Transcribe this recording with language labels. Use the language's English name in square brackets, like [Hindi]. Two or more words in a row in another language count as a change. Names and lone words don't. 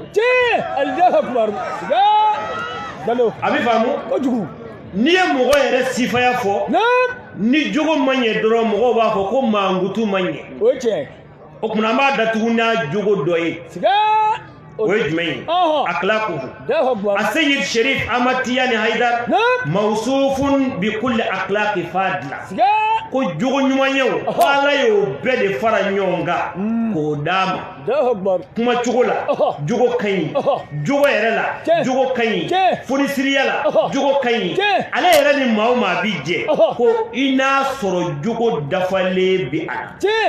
[Bambara] tiɲɛ [Arabic] الله أكبر [Bambara] siga dalo a bɛ faamu kojugu n'i ye mɔgɔ yɛrɛ sifaya fɔ ni jogo ma ɲɛ dɔrɔn mɔgɔw b'a fɔ ko mankutu ma ɲɛ o ye tiɲɛ o kumana an b'a datugu n'a jogo dɔ ye siga o ye jumɛn ye [Arabic] أخلاقه السيد الشريف أحمد تجاني حيدر موصوف بكل أخلاق فاضلة [Bambara] ko jogo ɲumanyew ala y'o bɛɛ de fara ɲɔgɔn kan k'o d'a ma kuma cogo la jogo ka ɲi jogo yɛrɛ la jogo ka ɲi fonisiriya la jogo ka ɲi ale yɛrɛ ni maa o maa bi jɛ ko i n'a sɔrɔ jogo dafalen bi a la